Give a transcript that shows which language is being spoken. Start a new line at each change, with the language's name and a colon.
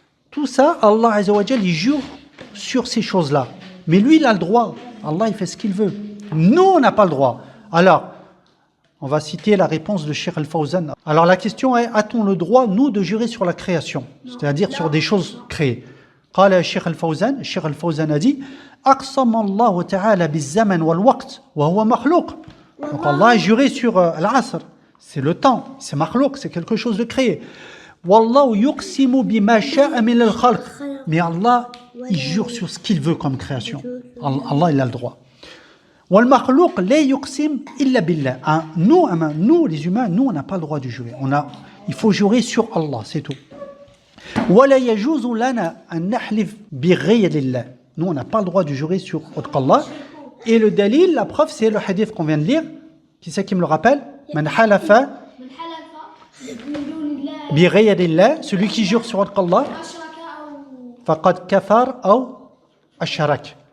French: Tout ça, Allah Azza wa Jal, il jure sur ces choses-là. Mais lui, il a le droit. Allah, il fait ce qu'il veut. Nous, on n'a pas le droit. Alors, on va citer la réponse de Cheikh Al-Fawzan. Alors, la question est, a-t-on le droit, nous, de jurer sur la création? C'est-à-dire sur des choses créées.
Arabic: قال الشيخ الفوزان
French: a dit
Arabic: أقسم الله تعالى بالزمن والوقت وهو مخلوق.
French: Donc Allah a juré sur l'asr, c'est le temps, c'est makhlouk, c'est quelque chose de créé.
Arabic: Wallahu yuqsimu bima sha'a min al-khalq.
French: Mais Allah, il jure sur ce qu'il veut comme création. Allah, il a le droit.
Arabic: Wal makhlouk la yuqsim illa billah.
French: Nous, les humains, nous, on n'a pas le droit de jurer. Il faut jurer sur Allah, c'est tout.
Arabic: ولا يجوز لنا أن نحلف بغير الله.
French: Nous, on n'a pas le droit de jurer sur autre qu'Allah. Et le dalil, la preuve, c'est le hadith qu'on vient de lire. Qui c'est qui me le rappelle?
Arabic: Man halafa بغير الله,
French: celui qui jure sur autre qu'Allah,
Arabic: faqad kafar
French: ou ashrak.